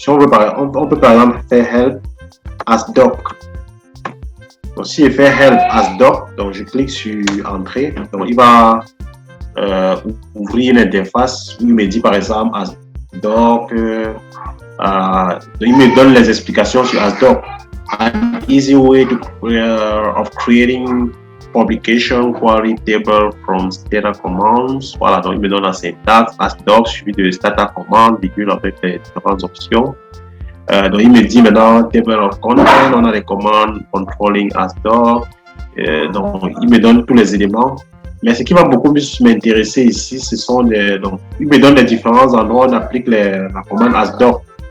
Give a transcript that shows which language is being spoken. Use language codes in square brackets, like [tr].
[fr] Si on veut, on peut par exemple faire help ASDoc. Donc, si je fais help ASDoc, donc je clique sur entrée, donc il va ouvrir une interface où il me dit par exemple ASDoc, il me donne les explications sur ASDoc. [en] An easy way of creating publication query table from Stata commands. [fr] Voilà, donc il me donne la syntaxe ASDoc suivi de Stata command, virgule avec les différentes options. Donc il me dit maintenant table of content, on a les commandes controlling ASDoc. Donc il me donne tous les éléments. Mais ce qui va beaucoup plus m'intéresser ici, ce sont donc il me donne les différents endroits où on applique la commande ASDoc.